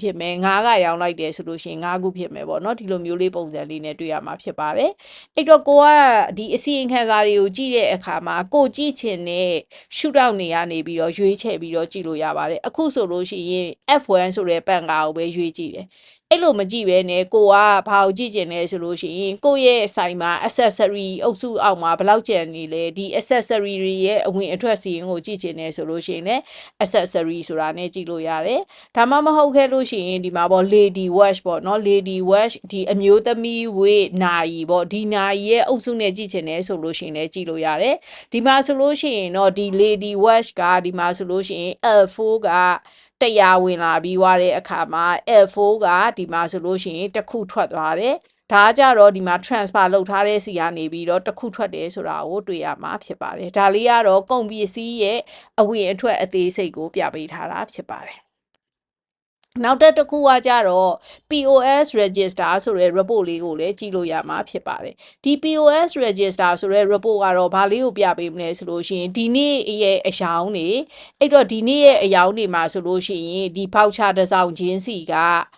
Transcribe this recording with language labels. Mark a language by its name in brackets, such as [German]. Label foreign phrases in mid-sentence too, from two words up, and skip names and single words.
[Burmese] ဖြစ်မယ်၅ကရောင်းလိုက်တယ်ဆိုလို့ရှိရင်၅ခုဖြစ်မယ်ပေါ့နော်ဒီလိုမျိုးလေးပုံစံလေးနဲ့တွေ့ရမှာဖြစ်ပါတယ်အဲ့တော့ကိုကဒီအစီရင်ခံစာတွေကိုကြည့်တဲ့အခါမှာကိုကြည့်ချင်တဲ့ရှုထောင့်နေရနေပြီးတော့ရွေးချယ်ပြီးတော့ကြည့်လို့ရပါတယ်အခုဆိုလို့ရှိရင် F1 ဆိုတဲ့ပန်ကာကိုပဲရွေးကြည့်တယ်အဲ့လိုမ ကြည့်ပဲနဲ့ကိုကဘာကိုကြည့်ကျင်လဲဆိုလို့ရှိရင်ကိုရဲ့ဆိုင်မှာ accessory အုပ်စုအောက်မှာဘယ်လောက်ကျန်နေလဲဒီ accessory တွေရဲ့အဝင်အထွက်စီရင်ကိုကြည့်ကျင်နေဆိုလို့ရှိရင်လည်း accessory ဆိုတာနဲ့ကြည့်လို့ရတယ်ဒါမှမဟုတ် ခဲ့လို့ရှိရင်ဒီမှာပေါ့ [English] lady watch [Burmese] ပေါ့နော် [English] lady watch [Burmese] ဒီအမျိုးသမီးဝတ်နာရီပေါ့ဒီနာရီရဲ့အုပ်စုနဲ့ကြည့်ချင်တယ်ဆိုလို့ရှိရင်လည်းကြည့်လို့ရတယ်ဒီမှာဆိုလို့ ရှိရင်တော့ဒီ [English] lady watch [Burmese] ကဒီမှာဆိုလို့ရှိရင် L4 က100ဝင်လာပြီးွားတဲ့အခါမှာ L4 ကဒီမှာဆိုလို့ရှိရင်တစ်ခု ထွက်သွားတယ်ဒါကြတော့ဒီမှာ transfer လုပ်ထားတဲ့စီကနေပြီးတော့တစ်ခုထွက်တယ်ဆိုတာကိုတွေ့ရမှာဖြစ်ပါတယ်ဒါလေးကတော့ကုန်ပစ္စည်းရဲ့အဝင်အထွက်အသေးစိတ်ကိုပြပေးထားတာဖြစ်ပါတယ်နောက်တစ်ခုကကြတော့ [English] POS register [Burmese] ဆိုတဲ့ report လေးကိုလည်းကြည့်လို့ရမှာဖြစ်ပါတယ်ဒီ [English] POS register [Burmese] ဆိုတဲ့ report ကတော့ဘာလေးကိုပြပေးမလဲဆိုလို့ရှိရင်ဒီနေ့ရဲ့အယောင်းတွေအဲ့တော့ဒီနေ့ရဲ့အယောင်းတွေမှာဆိုလို့ရှိရင်ဒီ voucher တစ်စောင်ချင်းစီက